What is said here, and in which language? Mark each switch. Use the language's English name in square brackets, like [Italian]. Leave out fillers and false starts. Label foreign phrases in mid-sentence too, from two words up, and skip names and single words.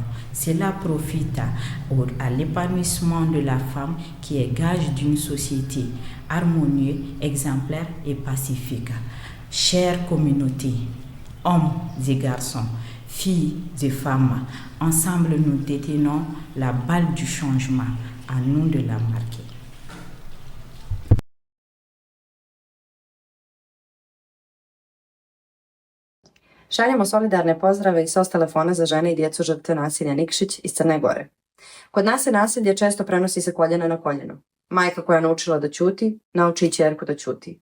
[French] Cela profite à l'épanouissement de la femme qui est gage d'une société harmonieuse, exemplaire et pacifique. Chère communauté, hommes et garçons, filles et femmes, ensemble nous détenons la balle du changement, à nous de la marquer. [Serbian] Šaljemo solidarne pozdrave i SOS telefona za žene i djecu žrtve nasilja Nikšić iz Crne Gore. Kod nas se nasilje često prenosi sa koljena na koljeno. Majka koja je naučila da ćuti, nauči i ćerku da ćuti.